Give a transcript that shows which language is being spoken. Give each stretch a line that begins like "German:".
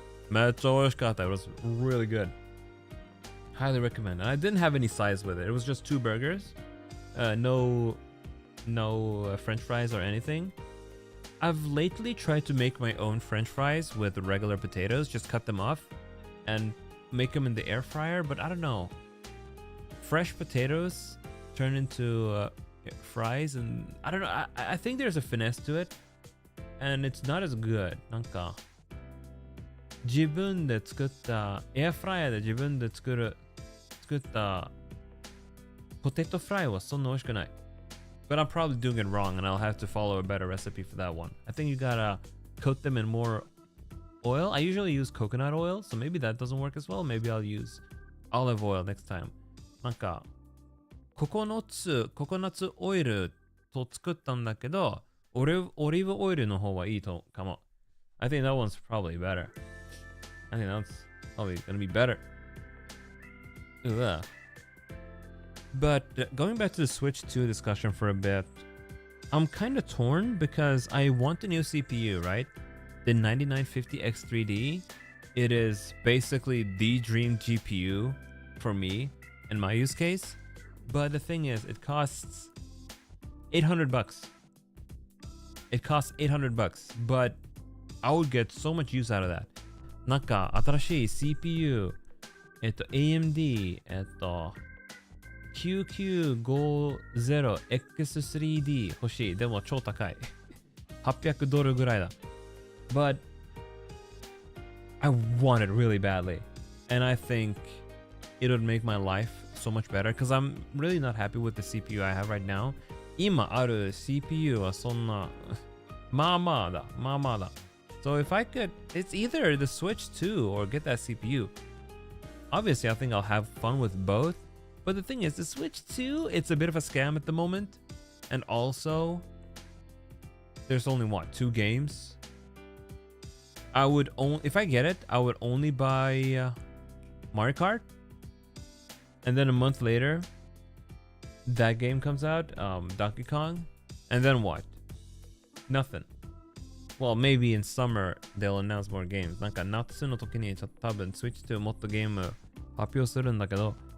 Japanese: めっちゃ美味しかった。
English: It was really good. Highly recommend. And I didn't have any sides with it. It was just 2 burgers. No French fries or anything. I've lately tried to make my own French fries with regular potatoes. Just cut them off and make them in the air fryer. But I don't know. Fresh potatoes turn into fries, and I don't know. I think there's a finesse to it, and it's not as good.
Japanese: なんか自分で作ったエアフライヤーで自分で作ったポテトフライはそんな美味しくない。
English: But I'm probably doing it wrong, and I'll have to follow a better recipe for that one. I think you gotta coat them in more oil. I usually use coconut oil, so maybe that doesn't work as well. Maybe I'll use olive oil next time.
Japanese: なんかココナッツオイルと作ったんだけど、オリーブオイルの方はいいとかも。
English: I think that one's probably better. I think that's probably gonna be better. Ugh. But going back to the Switch 2 discussion for a bit, I'm kind of torn because I want a new CPU, right? The 9950X3D. It is basically the dream GPU for me in my use case. But the thing is, it costs $800. It costs $800, but I would get so much use out of that.
Japanese: なんか新しい CPU、AMD、9950X3D 欲しい。でも超高い。 $800ぐらいだ。
English: But I want it really badly. And I think it would make my life so much better because I'm really not happy with the CPU I have right now.
Japanese: 今ある CPU はそんなまあまあだ。
English: So if I could, it's either the Switch 2 or get that CPU. Obviously, I think I'll have fun with both. But the thing is, the Switch 2, it's a bit of a scam at the moment. And also, there's only 2 games. If I get it, I would only buy Mario Kart. And then a month later, that game comes out, Donkey Kong. And then what? Nothing. Well, maybe in summer they'll announce more games.
Japanese: なんか夏の時に多分 Switch 2もっとゲーム発表するんだけど、